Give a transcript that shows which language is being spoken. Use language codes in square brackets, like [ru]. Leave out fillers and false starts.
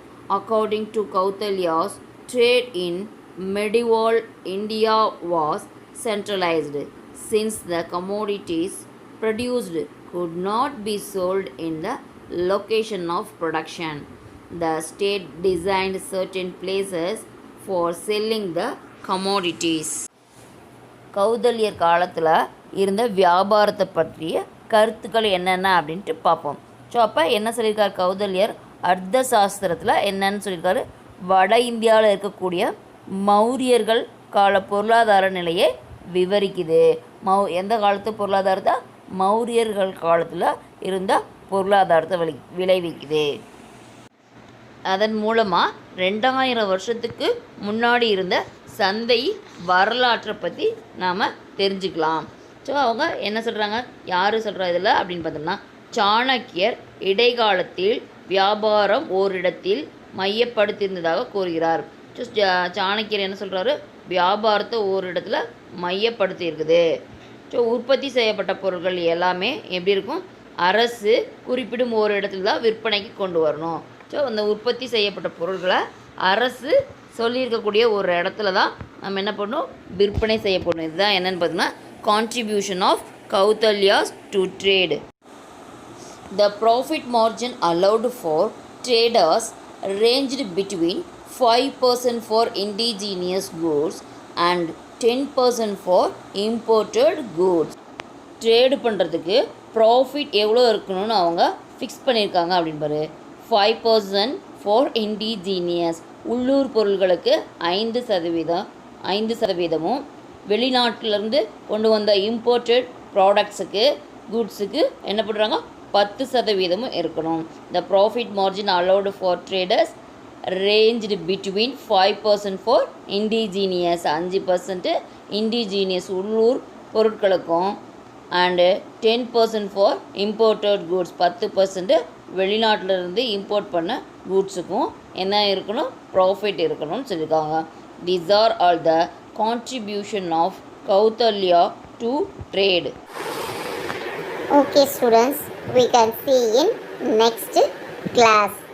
[en] According to Kautilya's, trade in medieval India was centralized, since the commodities produced could not be sold in the location of production. The state designed certain places for selling the commodities. [ta] கௌதல்யர் காலத்தில் இருந்த வியாபாரத்தை பற்றிய கருத்துக்கள் என்னென்ன அப்படின்ட்டு பார்ப்போம். So அப்போ என்ன சொல்லியிருக்கார் கௌதல்யர்? அர்த்த சாஸ்திரத்தில் என்னன்னு சொல்லியிருக்காரு? வட இந்தியாவில் இருக்கக்கூடிய மௌரியர்கள் கால பொருளாதார நிலையை விவரிக்குது. எந்த காலத்து பொருளாதாரத்தை? மௌரியர்கள் காலத்தில் இருந்த பொருளாதாரத்தை விளைவிக்குது. அதன் மூலமாக 2000 வருஷத்துக்கு முன்னாடி இருந்த சந்தை வரலாற்றை பற்றி நாம் தெரிஞ்சுக்கலாம். ஸோ அவங்க என்ன சொல்கிறாங்க? யார் சொல்கிறா இதில் அப்படின்னு பார்த்தோம்னா, சாணக்கியர் இடைக்காலத்தில் வியாபாரம் ஓரிடத்தில் மையப்படுத்தியிருந்ததாக கூறுகிறார். ஸோ சாணக்கியர் என்ன சொல்கிறாரு? வியாபாரத்தை ஓரிடத்தில் மையப்படுத்தி இருக்குது. ஸோ உற்பத்தி செய்யப்பட்ட பொருட்கள் எல்லாமே எப்படி இருக்கும்? அரசு குறிப்பிடும் ஒரு இடத்துல தான் விற்பனைக்கு கொண்டு வரணும். ஸோ அந்த உற்பத்தி செய்யப்பட்ட பொருட்களை அரசு சொல்லியிருக்கக்கூடிய ஒரு இடத்துல தான் நம்ம என்ன பண்ணணும்? விற்பனை செய்யப்படணும். இதுதான் என்னென்னு பார்த்தீங்கன்னா [en] contribution of Kautilya's to trade. The profit margin allowed for traders ranged between 5% for indigenous goods and 10% for imported goods. [ta] Trade பண்ணுறதுக்கு ப்ராஃபிட் எவ்வளோ இருக்கணும்னு அவங்க ஃபிக்ஸ் பண்ணியிருக்காங்க அப்படின்னு பாரு. 5% [en] for indigenous, [ta] உள்ளூர் பொருள்களுக்கு 5%, வெளிநாட்டிலேருந்து கொண்டு வந்த இம்போர்ட்டட் ப்ராடக்ட்ஸுக்கு குட்ஸுக்கு என்ன பண்ணுறாங்க? 10% இருக்கணும். [en] the profit margin allowed for traders ranged between 5% for indigenous, [ta] 5% indigenous உள்ளூர் பொருட்களுக்கும், [en] and 10% for imported goods, [ta] 10% வெளிநாட்டிலிருந்து இம்போர்ட் பண்ண குட்ஸுக்கும் என்ன இருக்கணும்? ப்ராஃபிட் இருக்கணும்னு சொல்லியிருக்காங்க. [en] These are all the contribution of Kautilya to trade. Okay students, we can see in next class.